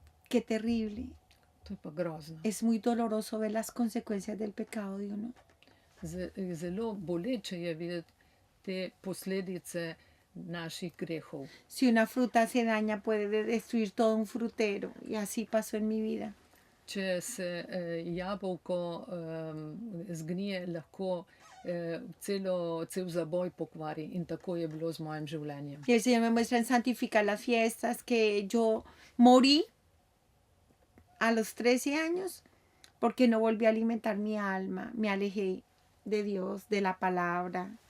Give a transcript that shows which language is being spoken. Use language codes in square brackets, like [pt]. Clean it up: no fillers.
[es] Qué terrible. [sl] To je pa grozno. [es] Es muy doloroso ver las consecuencias del pecado de uno. [sl] Zelo boleče je videti te posledice naših grehov. [es] Si una fruta se daña, puede destruir todo un frutero. Y así pasó en mi vida. [sl] Če se jabolko zgnije, lahko cel zaboj pokvari. In tako je bilo z mojim življenjem. [es] Y el Señor me muestra en santificar las fiestas que yo morí a los 13 años porque no volví a alimentar mi alma. Me alejé de Dios, de la palabra.